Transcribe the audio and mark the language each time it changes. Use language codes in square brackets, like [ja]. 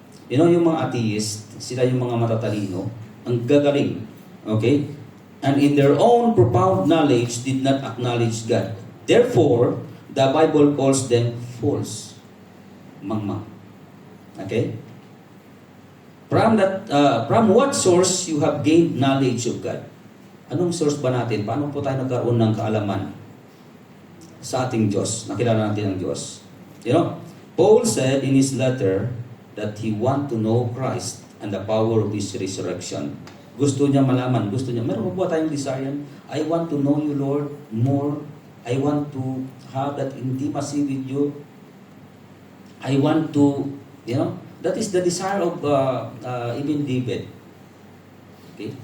[en] You know, [tl] yung mga atheist, sila yung mga matatalino, ang gagaling. [en] Okay? And in their own profound knowledge, did not acknowledge God. Therefore, the Bible calls them fools. Mangmang. Okay? From what source you have gained knowledge of God? [tl] Anong source ba natin? Paano po tayo nagkaroon ng kaalaman sa ating Diyos? Nakilala natin ang Diyos. [en] You know, Paul said in his letter that he want to know Christ and the power of His resurrection. [tl] Gusto niya malaman, meron po ba tayong desire? [en] I want to know you, Lord, more. I want to have that intimacy with you. I want to, you know, that is the desire of even David. Okay?